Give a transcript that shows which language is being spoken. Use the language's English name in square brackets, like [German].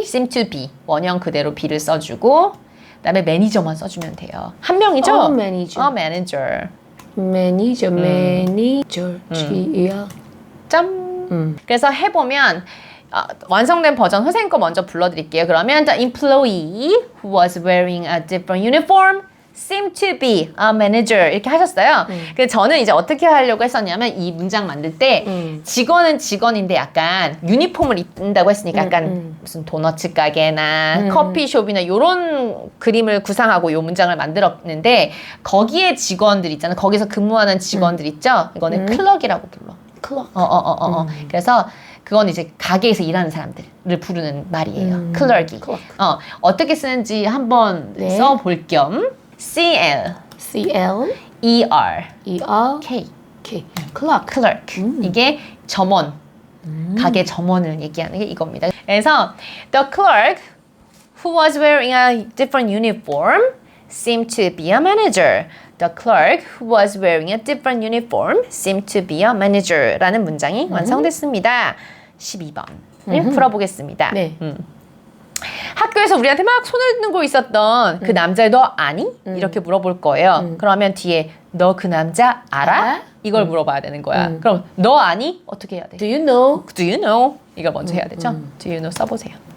[English] seem to be. [Korean] 원형 그대로 be를 써주고 그 다음에 매니저만 써주면 돼요. 한 명이죠? [English] manager. manager. manager. G-E-R. [Korean] 점. 그래서 해보면 완성된 버전 선생님 거 먼저 불러드릴게요. 그러면 [English] the employee who was wearing a different uniform seemed to be a manager [Korean] 이렇게 하셨어요. 근데 저는 이제 어떻게 하려고 했었냐면 이 문장 만들 때 직원은 직원인데 약간 유니폼을 입는다고 했으니까 약간 무슨 도너츠 가게나 커피숍이나 이런 그림을 구상하고 이 문장을 만들었는데 거기에 직원들 있잖아요. 거기서 근무하는 직원들 있죠. 이거는 클럭이라고 불러. [English] clock. [Korean] 그래서 그건 이제 가게에서 일하는 사람들을 부르는 말이에요. 클럭이. 어떻게 쓰는지 한번 네. 써볼 겸 CL, [English] C-L. ER, E-R. K, K. clock. clerk. [Korean] 이게 점원, 가게 점원을 얘기하는 게 이겁니다. 그래서 [English] the clerk who was wearing a different uniform seemed to be a manager. The clerk who was wearing a different uniform seemed to be a manager [Korean] 라는 문장이 완성됐습니다. 12번을 풀어보겠습니다. 네. 학교에서 우리한테 막 손을 들고 있었던 그 남자 너 아니? 이렇게 물어볼 거예요. 그러면 뒤에 너 그 남자 알아? 이걸 물어봐야 되는 거야. 그럼 너 아니? 어떻게 해야 돼? [English] Do you know? Do you know? [Korean] 이걸 먼저 해야 되죠. [English] Do you know [Korean] 써보세요.